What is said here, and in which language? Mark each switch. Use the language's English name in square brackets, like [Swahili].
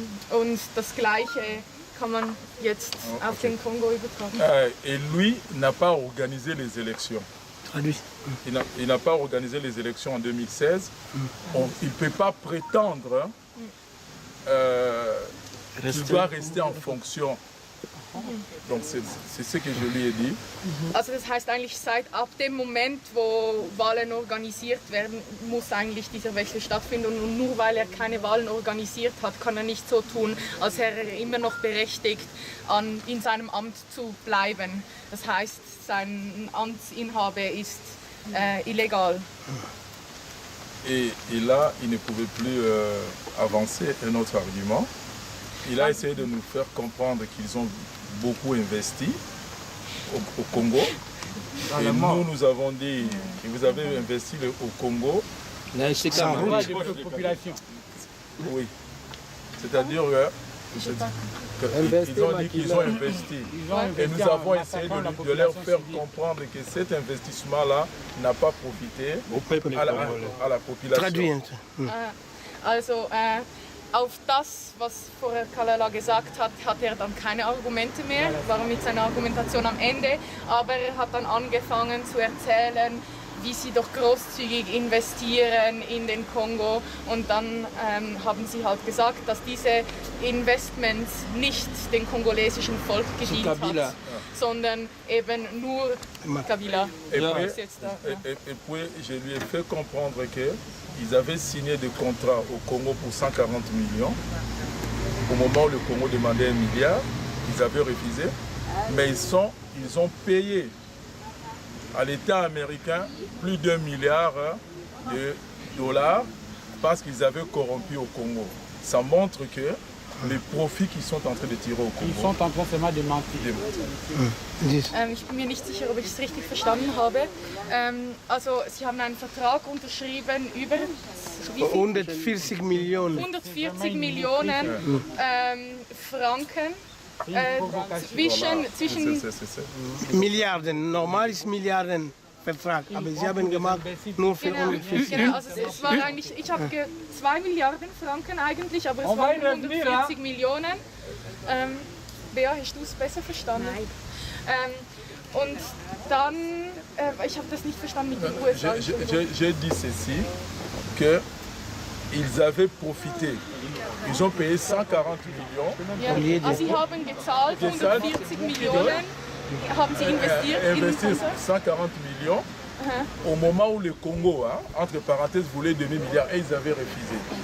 [German] Und das Gleiche kann man jetzt auf den Kongo übertragen. [French] Et lui n'a pas organisé les élections. Il n'a pas organisé les élections en 2016. Il ne peut pas prétendre qu'il doit rester en fonction. Donc c'est ce que je lui ai dit. [German] Also das heißt eigentlich ab dem Moment, wo Wahlen organisiert werden, muss eigentlich dieser Wechsel stattfinden. Und nur weil er keine Wahlen organisiert hat, kann er nicht so tun, als wäre er immer noch berechtigt, in seinem Amt zu bleiben. Das heißt, sein Amtsinhabe ist illégal. [French] Et là, il ne pouvait plus avancer un autre argument. Il a essayé de nous faire comprendre qu'ils ont beaucoup investi au Congo. Et nous avons dit que vous avez investi au Congo. Sans population. Oui. C'est-à-dire qu'ils ont dit qu'ils ont investi. Et nous avons essayé de leur faire comprendre que cet investissement-là n'a pas profité à la population. [German] Also, auf das, was vorher Kalala gesagt hat, hat er dann keine Argumente mehr, war mit seiner Argumentation am Ende, aber er hat dann angefangen zu erzählen, wie sie doch großzügig investieren in den Kongo, und dann haben sie halt gesagt, dass diese Investments nicht dem kongolesischen Volk gedient hat, sondern eben nur Kabila. [French] Et puis je lui ai fait comprendre qu'ils avaient signé des contrats au Congo pour 140 millions. Au moment où le Congo demandait 1 milliard, ils avaient refusé, mais ils ont payé à l'État américain plus d'1 milliard de dollars parce qu'ils avaient corrompu au Congo. Ça montre que les profits qu'ils sont en train de tirer au Congo. Ils sont en train seulement de mentir. [German] Ich bin mir nicht sicher, ob ich es richtig verstanden habe. Also, Sie haben einen Vertrag unterschrieben über 140 Millionen. 140 Millionen Franken. Zwischen Milliarden, normal ist Milliarden Vertrag, aber Sie haben gemacht nur für 140. Genau, also es war eigentlich, ich habe 2 Milliarden Franken eigentlich, aber es waren 140 Millionen. Bea, hast du es besser verstanden? Nein. Und dann, ich habe das nicht verstanden mit den USA. [French] J'ai dit ceci, qu'ils avaient profité. Ils ont payé 140 millions. [German] Ja, also sie haben gezahlt 140 Millionen, haben sie investiert. [French] 140 millions au moment où le Congo, entre parenthèses, voulait 2 milliards et ils avaient refusé.